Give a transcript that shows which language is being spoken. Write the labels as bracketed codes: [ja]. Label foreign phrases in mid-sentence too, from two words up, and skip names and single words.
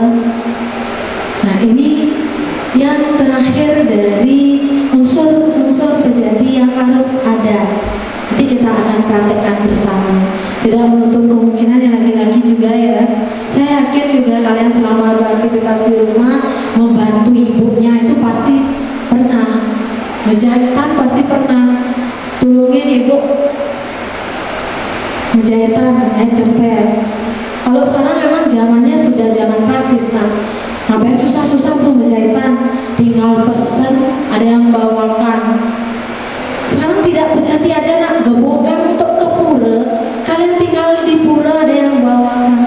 [id] Nah, ini yang terakhir dari unsur-unsur pejati yang harus ada. Nanti kita akan praktekkan bersama. Tidak menutup kemungkinan yang laki-laki juga ya. Saya yakin juga kalian selama beraktivitas di rumah membantu ibunya itu pasti pernah. Menjahitan pasti pernah. Tulungin ibu menjahitan, ceper. Kalau sekarang memang zamannya sudah zaman praktis, nah ngapain susah-susah tuh menjahitan, tinggal pesen, ada yang bawakan. Sekarang tidak pejati aja nak, gebokan untuk ke pura, kalian tinggal di pura ada yang bawakan.